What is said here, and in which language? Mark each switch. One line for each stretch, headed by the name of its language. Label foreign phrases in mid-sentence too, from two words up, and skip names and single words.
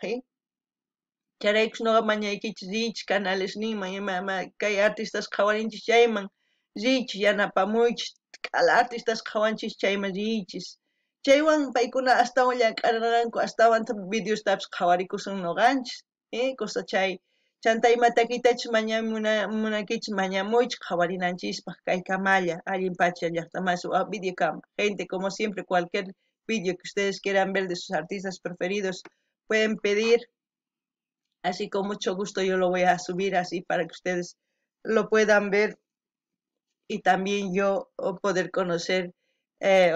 Quechua: chayraykus noqa mañaykichis riychis canales ninman ima kay artistas qhawarinchis chayman riychis yanapamuychis k'ala artistas qhawanchis chayman riychis chaywan paykuna astawan llamk'arqanku astawanta videostapis qhawarikushan noqanchis kusa chay chanta ima takiytachus munankichis mañamuychis qhawarinanchispaq kay kamalla allin pacha llaqtamasipi videokama
Spanish: gente como siempre cualquier video que ustedes quieran ver de sus artistas preferidos pueden pedir así con mucho gusto yo lo voy a subir así para que ustedes lo puedan ver y también yo poder conocer otros artistas.